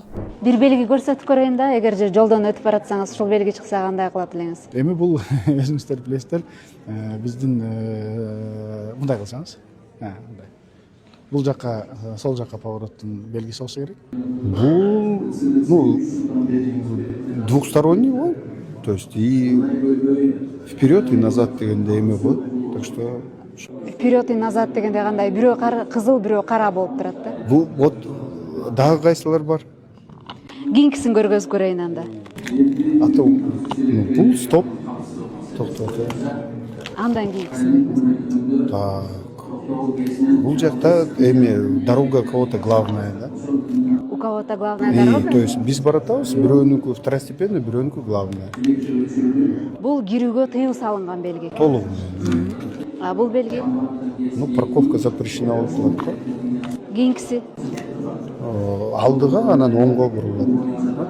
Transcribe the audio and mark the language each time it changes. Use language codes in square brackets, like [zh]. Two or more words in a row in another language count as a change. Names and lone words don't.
[ky] Бир белги көрсөтүп көрөйүн да, эгер же жолдон өтүп баратсаңыз, ушул белги чыкса кандай кылат элеңиз? Эми бул өзүңүздөр билесиздер, биздин мындай кылсаңыз. Мындай. Бул жакка, сол жакка повороттун белгиси болсо керек. Бул двухсторонний го. [ru] То есть и вперед и назад [ky] дегенде эме го. [ru] Так что Вперед и назад [ky] дегенде кандай? Бирөө кызыл, бирөө кара болуп турат да. бул вот дагы кайсылар бар? Кийинкисин көргөзүп көрөйүн анда. Бул стоп. Токтот. Андан кийинкисин. [ru] Так. [ky] Бул жакта эми [ru] дорога кого-то главная, да? У кого-то главная дорога? То есть [ky] биз баратабыз, бирөөнүкү второстепенный, бирөөнүкү главная. Бул кирүүгө тыюу салынган белги. Толугу. А бул белги? [ru] Парковка запрещена [ky] болуп турат го. Кийинкиси? Алдыга, анан оңго бурулат.